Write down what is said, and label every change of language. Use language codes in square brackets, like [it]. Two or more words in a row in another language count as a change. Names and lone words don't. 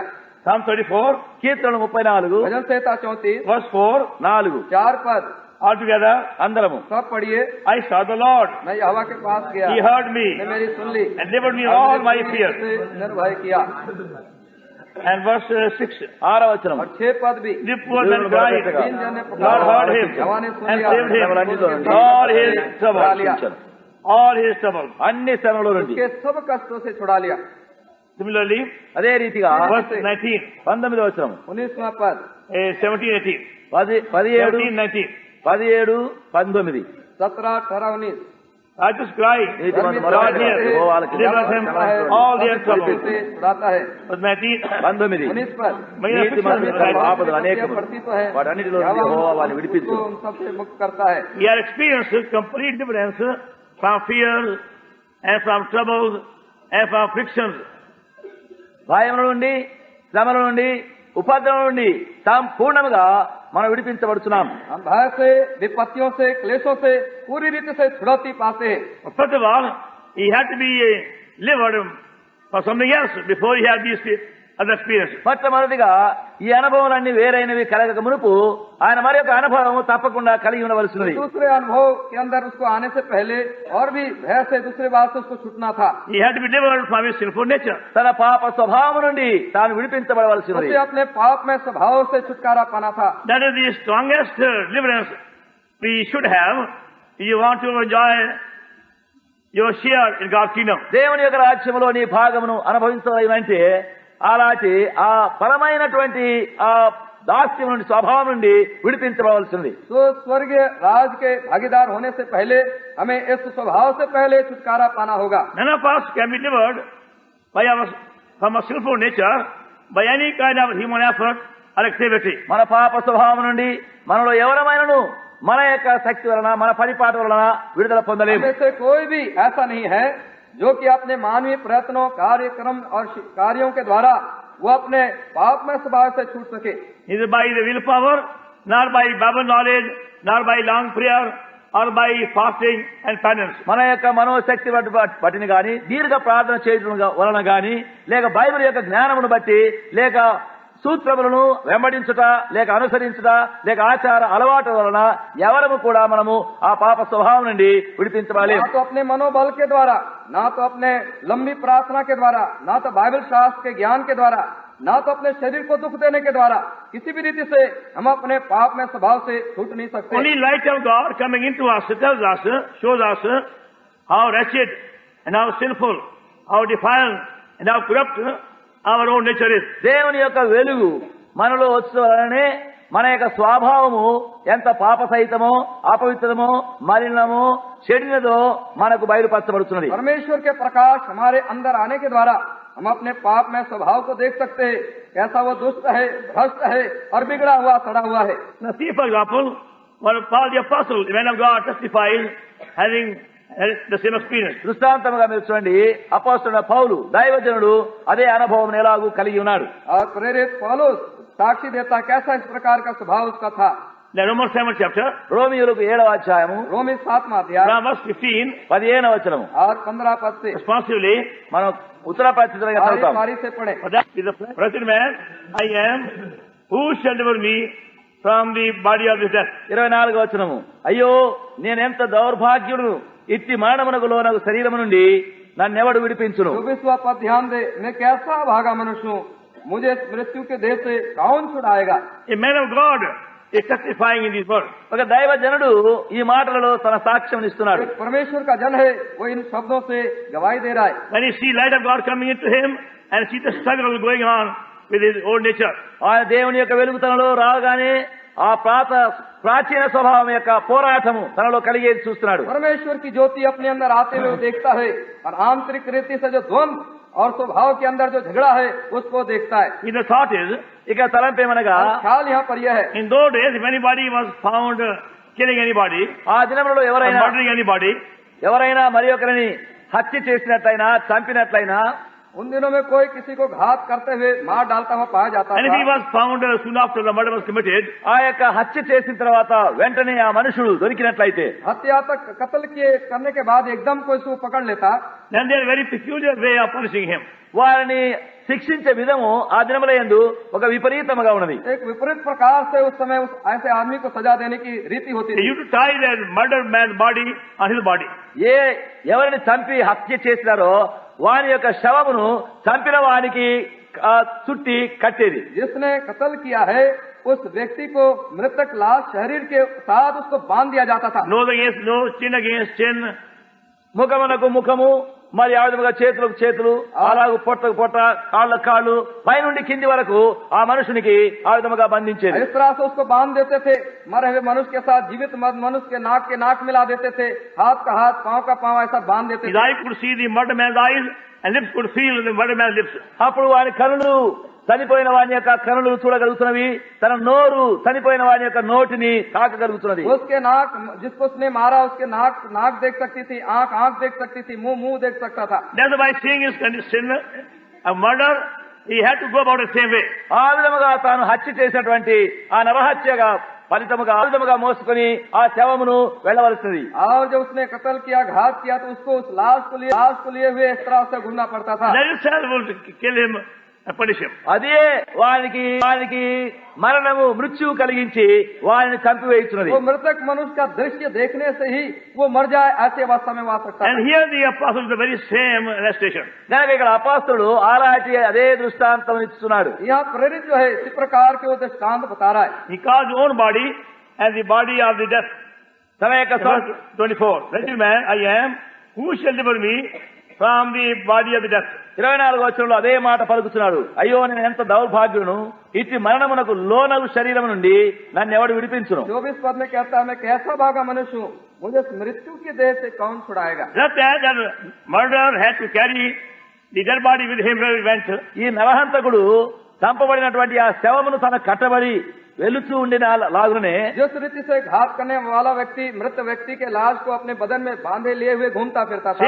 [en] Psalm 34, [te] కీర్తనలు 34 [hi] भजन संहिता 34 [en] verse 4, 4 [hi] 4 पद [en] all together, [te] అందరము. [hi] सब पढ़िए. [en] I saw the Lord. [hi] मैं यहोवा के पास गया, [en] He heard me [hi] ने मेरी सुन ली [en] and delivered me [hi] और [en] all [hi] मेरे [en] my [hi] पीड़ित [en] fears. [hi] से निर्भय किया. [en] And verse 6, [te] 6వ వచనం. [hi] और 6 पद भी [en] the poor man cried, [hi] तीन जन ने [en] God heard him [hi] यहोवा ने सुन [en] and [hi] लिया [en] saved him [hi] उसके [en] all his [hi] छुड़ा लिया. [en] trouble. All his trouble. [te] అన్ని శ్రమల నుండి. [hi] उसके सब कष्टों से छुड़ा लिया. [en] Similarly, [te] అదే రీతిగా [en] verse 19, [te] 19వ వచనం, [hi] 19वां पद 17, 18, 17, 17, 19. 17, 19. 17, 18, 19 [en] I just cry, [te] నీతిమంతుడు [en] God [te] మొరపెట్టగా [en] hears, [te] యెహోవా వాళ్ళకి [en] delivers him all their trouble. [hi] से छुड़ाता है. [en] Verse 19, 19. [hi] 19 पद [te] నీతిమంతుని తన ఆపదలు అనేకము, [hi] पड़ती तो है [te] వాటన్నిటిలో నుండి యెహోవా వారిని విడిపించు. [hi] उन सबसे मुक्त करता है. [en] he had experienced complete deliverance from fears and from troubles and from afflictions. [te] భయముల నుండి, శ్రమల నుండి, ఉపద్రవం నుండి సంపూర్ణంగా మనం విడిపించబడుతున్నాం. [hi] हम भय से, विपत्तियों से, क्लेशों से पूरी रीति से छुड़ौती पाते हैं. [en] First of all, he had to be delivered for something else before he had these other experiences. [te] మొట్టమొదటిగా ఈ అనుభవాలన్నీ వేరైనవి కలగక మునుపు ఆయన మరి యొక్క అనుభవం తప్పకుండా కలిగి ఉండవలసినది. [hi] दूसरे अनुभव के अंदर उसको आने से पहले और भी भय से दूसरे बात से उसको छूटना था. [en] He had to be delivered from his sinful nature. [te] తన పాప స్వభావం నుండి తాను విడిపించబడవలసినది. [hi] उसे अपने पाप में स्वभाव से छुटकारा पाना था. [en] That is the strongest deliverance we should have if you want to enjoy your share in God's kingdom. [te] దేవుని యొక్క రాజ్యములో నీ భాగమును అనుభవించవాలంటే అలాంటి ఆ పరమైనటువంటి ఆ దాస్యం నుండి, స్వభావం నుండి విడిపించబడవలసింది. [hi] तो स्वर्गीय राज के भागीदार होने से पहले हमें इस स्वभाव से पहले छुटकारा पाना होगा. [en] None of us can be delivered from a sinful nature by any kind of human effort or activity. [te] మన పాప స్వభావం నుండి మనలో ఎవరమైనను మన యొక్క శక్తి వలన, మన పరిపాట వలన విడుదల పొందలేము. [hi] हमें से कोई भी ऐसा नहीं है जो कि अपने मानवीय प्रयत्नों, कार्यक्रम और कार्यों के द्वारा वो अपने पाप में स्वभाव से छूट सके. [en] Neither by the willpower, nor by Bible knowledge, nor by long prayer, or by fasting and penance. [te] మన యొక్క మనోశక్తి బట్టిని గాని, దీర్ఘ ప్రార్థన చేయడం వలన గాని, లేక బైబిల్ యొక్క జ్ఞానమును బట్టి, లేక సూత్రములను వెంబడించుట, లేక అనుసరించుట, లేక ఆచార అలవాటు వలన ఎవరము కూడా మనము ఆ పాప స్వభావం నుండి విడిపించలేము. [hi] ना तो अपने मनोबल के द्वारा, ना तो अपने लंबी प्रार्थना के द्वारा, ना तो बाइबल शास्त्र के ज्ञान के द्वारा, ना तो अपने शरीर को दुख देने के द्वारा, किसी भी रीति से हम अपने पाप में स्वभाव से छूट नहीं सकते. [en] Only light of God coming into us tells us, shows us how wretched and how sinful, how defiled and how corrupt our own nature is. [te] దేవుని యొక్క వెలుగు మనలో వచ్చే వలనే మన యొక్క స్వభావము ఎంత పాప సహితమో, అపవిత్రమో, మలినమో, చెడినదో మనకు బయలుపరచబడుతున్నది. [hi] परमेश्वर के प्रकाश हमारे अंदर आने के द्वारा हम अपने पाप में स्वभाव को देख सकते हैं, कैसा वो दुष्ट है, भ्रष्ट है और बिगड़ा हुआ, सड़ा हुआ है। [en] Now see, for example, what Paul the Apostle, the man of God, testifies, having had the same experience. [te] దృష్టాంతముగా మీరు చూడండి, అపోస్తలుడైన పౌలు దైవజనుడు అదే అనుభవం ఎలాగూ కలిగి ఉన్నాడు. [hi] और प्रेरित पौलुस साक्षी देता कैसा इस प्रकार का स्वभाव उसका था। [en] The Romans 7th chapter, [te] రోమియోలకు 7వ అధ్యాయము [hi] रोमी 7वां अध्याय [en] from verse 15, [te] 15వ వచనము [hi] और 15 पद से [en] responsively, [te] మనం ఉత్తర ప్రత్యుత్తరంగా [hi] बारी [te] చదువుతాం. [hi] बारी से पढ़े। [en] for that is the present man I am, who shall deliver me from the body of this death? [te] 24వ వచనము, అయ్యో నేనెంత దౌర్భాగ్యుడును, ఇట్టి మరణమునకు లోనగు శరీరము నుండి నన్నెవడు విడిపించును. [hi] 24वां पद ध्यान दे, मैं कैसा भागा मनुष्य हूँ, मुझे इस मृत्यु के देह से कौन छुड़ाएगा। [en] A man of God is testifying in these words. [te] ఒక దైవజనుడు ఈ మాటలలో తన సాక్ష్యం ఇస్తున్నాడు. [hi] एक परमेश्वर का जन है, वो इन शब्दों से गवाही दे रहा है। [en] When he see light of God coming into him and see the struggle going on with his old nature, [te] ఆయన దేవుని యొక్క వెలుగుతనలో రాగానే ఆ ప్రాచీన స్వభావం యొక్క పోరాటము తనలో కలిగేది చూస్తున్నాడు. [hi] परमेश्वर की ज्योति अपने अंदर आते हुए वो देखता है और आंतरिक रीति से जो द्वंद और स्वभाव के अंदर जो झगड़ा है उसको देखता है। [en] in the thought is, [te] ఇక తలంపేమనగా, [hi] और ख्याल यहाँ पर यह है, [en] in those days, if anybody was found killing anybody [te] ఆ దినములలో [en] or [te] ఎవరైనా [en] murdering anybody, [te] మరి ఒకరిని హత్య చేసినట్లయినా చంపినట్లయినా, [hi] उन दिनों में कोई किसी को घात करते हुए मार डालता हुआ पाया जाता [en] and if he [hi] था। [en] was found soon after the murder was committed, [te] ఆ యొక్క హత్య చేసిన తర్వాత వెంటనే ఆ మనుషుడు దొరికినట్లయితే, [hi] हत्या तक कत्ल करने के बाद एकदम कोई उसको पकड़ लेता, [en] then there is a very peculiar way of punishing him. [te] వారిని శిక్షించే విధము ఆ దినముల యందు ఒక విపరీతముగా ఉన్నది. [hi] एक विपरीत प्रकार से उस समय उस ऐसे आदमी को सजा देने की रीति होती [en] They [hi] थी। [en] used to tie that murdered man's body on his body. [te] ఎవరిని చంపి హత్య చేసినారో వాని యొక్క శవమును చంపిన వానికి చుట్టి కట్టేది. [hi] जिसने कत्ल किया है उस व्यक्ति को मृतक लाश शरीर के साथ उसको बांध दिया जाता था। [en] Nose against nose, chin against chin, [te] ముఖమునకు ముఖము, మరి ఆ విధముగా చేతులకు చేతులు, అలాగూ పొట్టకు పొట్ట, కాళ్ళకు కాళ్ళు, పైనుండి కింది వరకు ఆ మనుషునికి ఆ విధముగా బంధించేది. [hi] इस तरह से उसको बांध देते थे। मरे हुए मनुष्य के साथ जीवित मनुष्य के नाक मिला देते थे, हाथ का हाथ, पांव का पांव ऐसा बांध देते [en] his [hi] थे। [en] eye could see the murdered man's eyes and lips could feel the murdered man's lips. [te] అప్పుడు వాని కనులు చనిపోయిన వాని యొక్క కనులు చూడగలుగుతున్నవి, తన నోరు చనిపోయిన వాని యొక్క నోటిని తాకగలుగుతున్నది. [hi] उसके नाक, जिसको उसने मारा उसके नाक देख सकती थी, आंख देख सकती थी, मुंह देख सकता था। [en] That's why seeing his condition of murder, he had to go about the same way. [te] ఆ విధముగా తాను హత్య చేసినటువంటి ఆ నరహత్యగా ఫలితముగా ఆ విధముగా మోసుకొని ఆ శవమును వెళ్ళవలసినది. [hi] और जब उसने कत्ल किया, घात किया, तो उसको उस लाश को लिए हुए इस तरह से घूमना पड़ता था। [en] That itself will kill him and punish him. [te] అదే వానికి మరణము మృత్యువు కలిగించి వారిని చంపివేయుచున్నది. [hi] वो मृतक मनुष्य का दृश्य देखने से ही वो मर जाए, ऐसे अवस्था में वो आ सकता [en] And [hi] है। [en] here the apostle is the very same illustration. [te] కనుక ఇక్కడ అపోస్తలుడు అలాంటి అదే దృష్టాంతం ఇస్తున్నాడు. [hi] यहाँ प्रेरित जो है इसी प्रकार के वो दृष्टांत बता रहा है। [en] He calls his own body as the body of the death. [te] తన యొక్క [en] Verse 24. Wretched man I am, who shall deliver me from the body of the death? [te] 24వ వచనంలో అదే మాట పలుకుతున్నాడు. అయ్యో నేను ఎంత దౌర్భాగ్యును, ఇట్టి మరణమునకు లోనగు శరీరం నుండి నన్ను ఎవడు విడిపించును. [hi] 24 पद में कहता है, मैं कैसा भागा मनुष्य हूँ, मुझे इस मृत्यु के देह से कौन छुड़ाएगा। [en] Just as that murderer had to carry the dead body with him where he went, [te] ఈ నరహంతకుడు చంపబడినటువంటి ఆ శవమును తన కట్టబడి వెలుచూ ఉండిన లాగునే, [hi] जिस रीति से घात करने वाला व्यक्ति मृत व्यक्ति के लाश को अपने बदन में बांधे लिए हुए घूमता फिरता था,